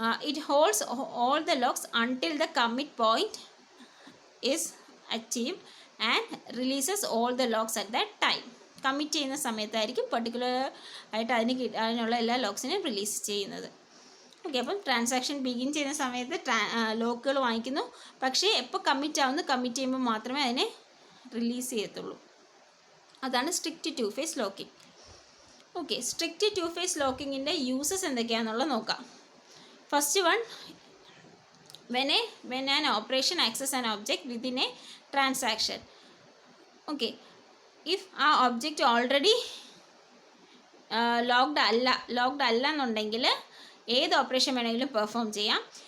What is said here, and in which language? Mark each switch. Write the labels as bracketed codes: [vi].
[en] It holds all the locks until the commit point is achieved and releases all the locks at that time. [ml] Commit ചെയ്യുന്ന സമയത്തായിരിക്കും particular ആയിട്ട് അതിനുള്ള എല്ലാ ലോക്സിനെയും release ചെയ്യുന്നത്. Okay, അപ്പം transaction begin ചെയ്യുന്ന സമയത്ത് ലോക്കുകൾ വാങ്ങിക്കുന്നു, പക്ഷേ എപ്പോൾ കമ്മിറ്റ് ആവുന്നു, കമ്മിറ്റ് ചെയ്യുമ്പോൾ മാത്രമേ അതിനെ റിലീസ് ചെയ്യത്തുള്ളൂ. അതാണ് strict to face locking. Okay, strict to face ലോക്കിങ്ങിൻ്റെ uses എന്തൊക്കെയാണെന്നുള്ളത് നോക്കാം. [en] First one, when an operation access an object within a transaction. Okay, if [ml] ആ ഒബ്ജക്റ്റ് ഓൾറെഡി ലോക്ക്ഡ് അല്ല എന്നുണ്ടെങ്കിൽ ഏത് ഓപ്പറേഷൻ വേണമെങ്കിലും പെർഫോം ചെയ്യാം.